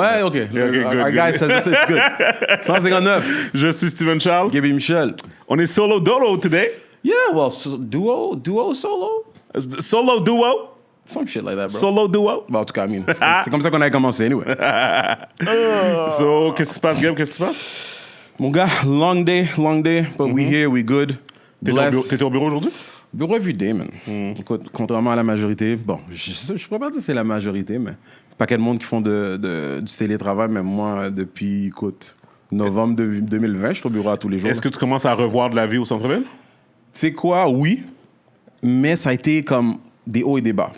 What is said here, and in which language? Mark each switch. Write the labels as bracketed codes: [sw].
[en] Ouais, OK. Our guy says it's good. 159. [fr] Je suis Steven Charles. Gaby Michel. On est solo dolo today. [en] Yeah, well, duo, solo? Solo duo. Some shit like that, bro. Solo duo. [fr] Bon, en tout cas, [en] I mean, [fr] c'est comme ça qu'on a commencé, anyway. So, qu'est-ce qui se passe, Gab? Qu'est-ce qui se passe? Mon gars, [en] long day, but we here, we good. [fr] T'étais au bureau aujourd'hui? [en] Bureau everyday, man. [fr] Écoute, contrairement à la majorité, bon, je pourrais pas dire que c'est la majorité, mais paquet de monde qui font du télétravail, mais moi, depuis, écoute, novembre 2020, je suis au bureau à tous les jours. Est-ce que tu commences à revoir de la vie au centre-ville? Tu sais quoi, oui, mais ça a été comme des hauts et des bas.